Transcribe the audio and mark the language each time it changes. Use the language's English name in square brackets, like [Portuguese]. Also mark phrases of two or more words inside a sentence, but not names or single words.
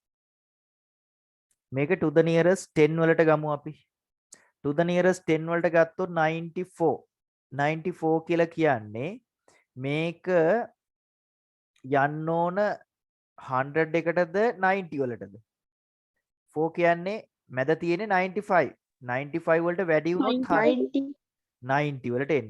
[Sinhala] මේක [English] to the nearest 10 [Sinhala] වලට ගමු අපි. [English] to the nearest 10 [Sinhala] වලට ගත්තොත් 94. 94 කියලා කියන්නේ මේක යන්න ඕන 100 එකටද 90 වලටද? 4 කියන්නේ මැද තියෙන්නේ 95. 95 වලට වැඩි වුණොත් 90 වලට එනවා.